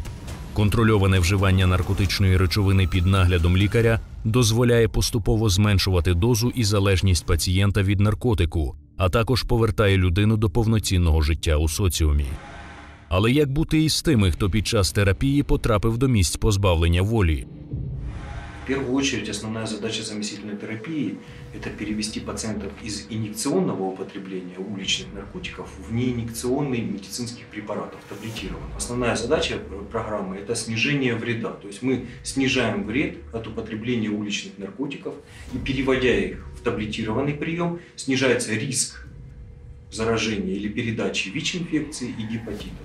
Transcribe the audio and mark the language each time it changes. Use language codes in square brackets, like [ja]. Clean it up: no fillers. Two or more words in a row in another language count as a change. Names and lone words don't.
[uk] Контрольоване вживання наркотичної речовини під наглядом лікаря дозволяє поступово зменшувати дозу і залежність пацієнта від наркотику, а також повертає людину до повноцінного життя у соціумі. Але як бути із тими, хто під час терапії потрапив до місць позбавлення волі? [ru] В первую очередь основная задача заместительной терапии – это перевести пациентов из инъекционного употребления уличных наркотиков в неинъекционный медицинских препаратов, таблетированных. Основная задача программы – это снижение вреда. То есть мы снижаем вред от употребления уличных наркотиков и, переводя их в таблетированный прием, снижается риск заражения или передачи ВИЧ-инфекции и гепатитов.